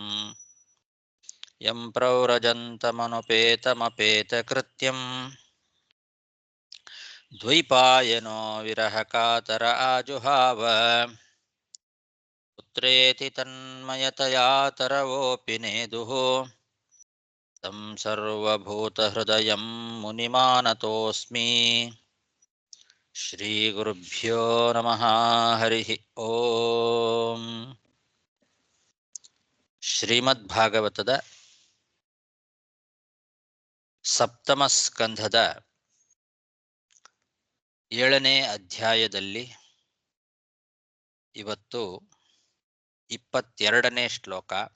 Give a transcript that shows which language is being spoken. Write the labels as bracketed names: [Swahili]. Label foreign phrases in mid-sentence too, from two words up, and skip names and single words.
[Sanskrit] ಯಂ ಪ್ರವ್ರಜन्तಮನುಪೇತಮಪೇತಕೃತ್ಯಂ ದ್ವೈಪಾಯನೋ ವಿರಹಕಾತರ ಆಜುಹಾವ ಪುತ್ರೇತಿ ತನ್ಮಯತಯಾ ತರವೋಪಿ ನೇದುಃ तं ಸರ್ವಭೂತಹೃದಯಂ ಮುನಿಮಾನತೋಸ್ಮಿ ಶ್ರೀಗುರುಭ್ಯೋ ನಮಃ ಹರಿಃ ಓಂ. [Kannada] ಶ್ರೀಮದ್ಭಾಗವತದ ಸಪ್ತಮ ಸ್ಕಂಧದ 7ನೇ ಅಧ್ಯಾಯದಲ್ಲಿ ಇವತ್ತು 22ನೇ ಶ್ಲೋಕ.